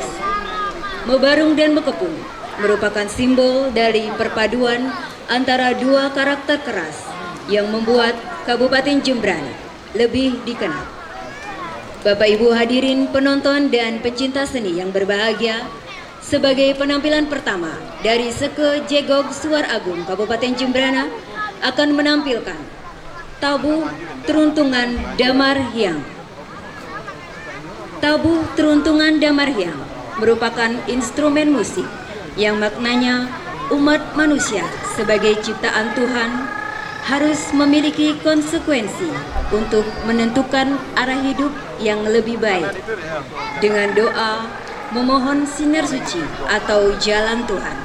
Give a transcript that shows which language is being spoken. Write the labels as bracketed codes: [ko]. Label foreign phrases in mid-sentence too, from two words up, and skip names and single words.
[id] Mebarung dan mekepung merupakan simbol dari perpaduan antara dua karakter keras yang membuat Kabupaten Jembrana lebih dikenal. Bapak Ibu hadirin penonton dan pencinta seni yang berbahagia, sebagai penampilan pertama dari Seke Jegog Suar Agung Kabupaten Jembrana akan menampilkan Tabuh Teruntungan Damar Hyang. Tabuh Teruntungan Damar Hyang merupakan instrumen musik yang maknanya umat manusia sebagai ciptaan Tuhan harus memiliki konsekuensi untuk menentukan arah hidup yang lebih baik dengan doa memohon sinar suci atau jalan Tuhan.